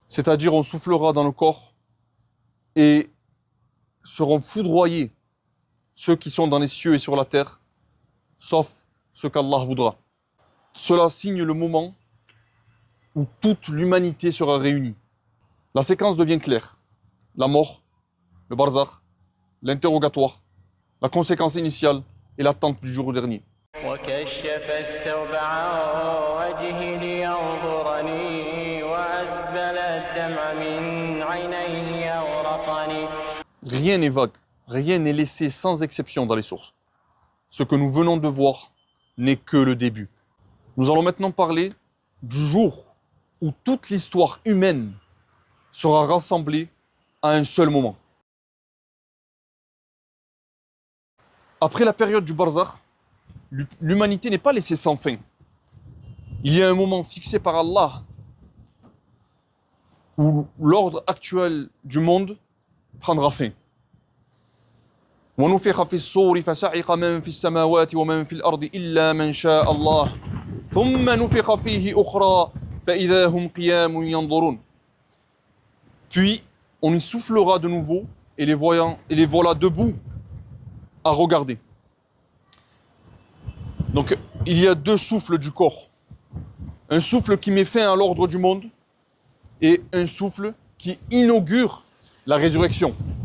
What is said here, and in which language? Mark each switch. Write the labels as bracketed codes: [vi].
[fr] C'est-à-dire, on soufflera dans le corps et seront foudroyés ceux qui sont dans les cieux et sur la terre, sauf ce qu'Allah voudra. Cela signe le moment où toute l'humanité sera réunie. La séquence devient claire. La mort, le barzakh, l'interrogatoire, la conséquence initiale et l'attente du jour dernier. [ar] وكشف الثوب عن وجهه لينظرني وأسبل الدمع من عينيه أغرقني. [fr] Rien n'est vague, rien n'est laissé sans exception dans les sources. Ce que nous venons de voir n'est que le début. Nous allons maintenant parler du jour où toute l'histoire humaine sera rassemblée à un seul moment. Après la période du barzakh, l'humanité n'est pas laissée sans fin. Il y a un moment fixé par Allah où l'ordre actuel du monde prendra fin. [ar] ونفخ في الصور فصعق من في السماوات ومن في الأرض إلا من شاء الله ثم نفخ فيه أخرى فإذا هم قيام ينظرون. [fr] Puis on y soufflera de nouveau et les voilà debout à regarder. Donc il y a deux souffles du corps. Un souffle qui met fin à l'ordre du monde et un souffle qui inaugure la résurrection.